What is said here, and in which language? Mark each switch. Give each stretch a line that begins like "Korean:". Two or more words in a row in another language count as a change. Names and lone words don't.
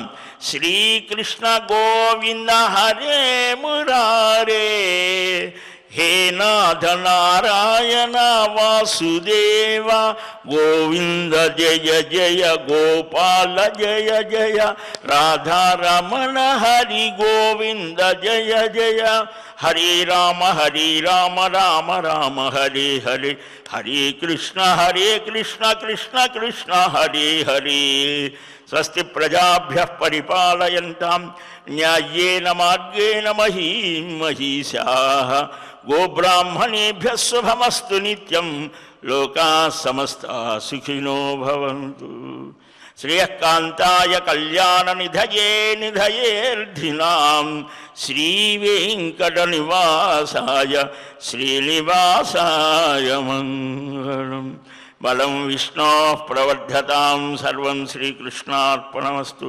Sanskrit: శ్రీకృష్ణ గోవింద హరే మురారే హే నాథ నారాయణ వాసుదేవ గోవింద జయ జయ గోపాల జయ జయ రాధారమణ హరి గోవింద జయ జయ హరే రామ రామ రామ హరే హరే హరే కృష్ణ కృష్ణ కృష్ణ హరే హరే. స్వస్తి ప్రజాభ్యః పరిపాలయంతాం న్యాయేన మార్గేణ మహీం మహీషాః. గోబ్రాహ్మణేభ్యः శుభమస్తు నిత్యం. లోకాः సమస్తాः సుఖినో భవంతు. శ్రేయకాంతాయ కళ్యాణ నిధయే నిధయేర్ధినాం శ్రీవేంకట నివాసాయ శ్రీనివాసాయ మంగళం. బలం విష్ణో ప్రవర్ధతాం సర్వం శ్రీకృష్ణార్పణమస్తు.